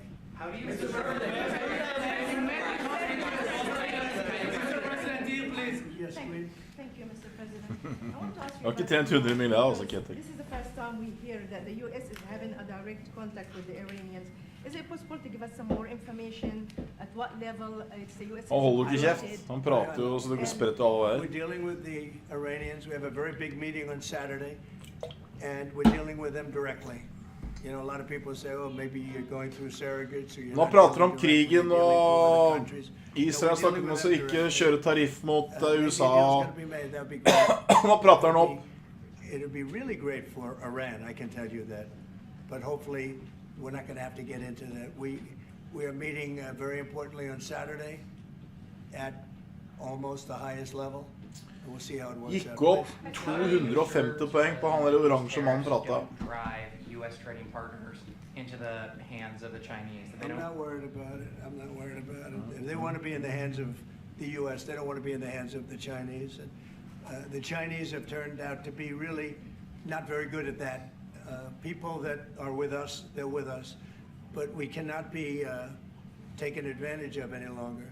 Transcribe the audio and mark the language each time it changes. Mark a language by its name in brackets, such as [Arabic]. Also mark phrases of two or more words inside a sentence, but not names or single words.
[English] How do you, Mr. President, please? Yes, please. Thank you, Mr. President. I want to ask you. This is the first time we hear that the U.S. is having a direct contact with the Iranians. Is it possible to give us some more information at what level it's the U.S. [Norwegian] Han holder ikke kjeft. Han prater jo så det går spredt alle veier. [English] We're dealing with the Iranians. We have a very big meeting on Saturday, and we're dealing with them directly. You know, a lot of people say, oh, maybe you're going through surrogates. Or [Norwegian] Nå prater om krigen, og Israel snakker om å ikke kjøre tariff mot USA. Nå prater han opp. [English] It would be really great for Iran, I can tell you that. But hopefully, we're not going to have to get into that. We are meeting very importantly on Saturday at almost the highest level. And we'll see how it works out. [Norwegian] Gikk opp 250 poeng på han der oransje mannen pratet. [English] U.S. trading partners into the hands of the Chinese. I'm not worried about it. I'm not worried about it. If they want to be in the hands of the U.S., they don't want to be in the hands of the Chinese. And the Chinese have turned out to be really not very good at that. People that are with us, they're with us. But we cannot be taken advantage of any longer.